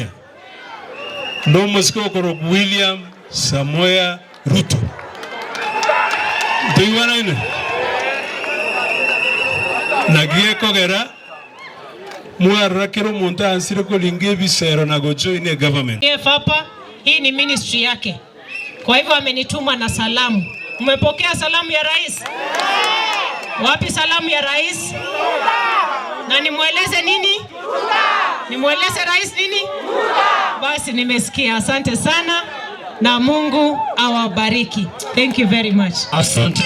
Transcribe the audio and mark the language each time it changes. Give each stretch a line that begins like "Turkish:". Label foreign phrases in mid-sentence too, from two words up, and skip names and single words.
Gusii: Ndo Musikokoro William Samoei Ruto. Tuiwana ine. Nagie kogera muarakero muntu ansire ko linge bisero na gojoine government.
Swahili: Hapa hii ni ministry yake. Kwa hivyo amenituma na salamu. Umepokea salamu ya rais? Wapi salamu ya rais? Na nimweleze nini? Nimweleze rais nini? Basi nimesikia. Asante sana na Mungu awabariki.
English: Thank you very much.
Swahili: Asante.